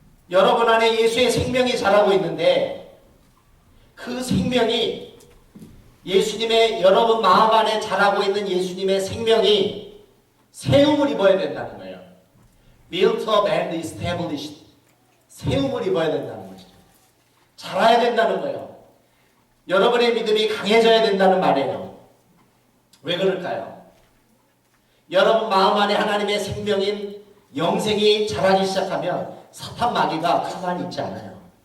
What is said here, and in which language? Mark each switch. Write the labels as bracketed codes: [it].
[ko] 여러분 안에 예수의 생명이 자라고 있는데 그 생명이 예수님의 여러분 마음 안에 자라고 있는 예수님의 생명이 세움을 입어야 된다는 거예요. [en] Built up and established. [ko] 세움을 입어야 된다는 거죠. 자라야 된다는 거예요. 여러분의 믿음이 강해져야 된다는 말이에요. 왜 그럴까요? 여러분 마음 안에 하나님의 생명인 영생이 자라기 시작하면 사탄 마귀가 가만히 있지 않아요.